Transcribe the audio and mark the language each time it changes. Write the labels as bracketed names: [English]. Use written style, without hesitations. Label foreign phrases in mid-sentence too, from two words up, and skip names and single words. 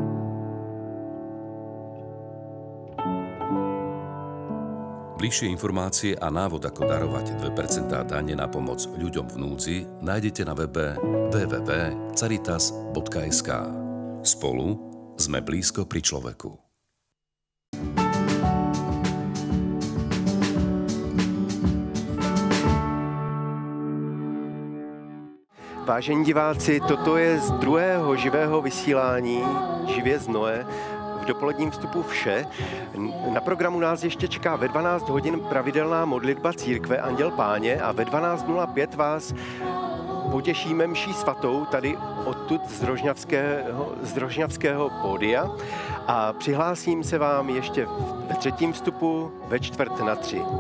[Slovak] Bližšie informácie a návod, ako darovať 2% dane na pomoc ľuďom v núdzi, nájdete na webe www.caritas.sk. Spolu sme blízko pri človeku. [Czech] Vážení diváci, toto je z druhého živého vysílání živě z Noé. V dopoledním vstupu vše. Na programu nás ještě čeká ve 12 hodin pravidelná modlitba církve Anděl Páně a ve 12:05 vás potěšíme mší svatou tady odtud z rožňavského pódia a přihlásím se vám ještě ve třetím vstupu ve 2:45.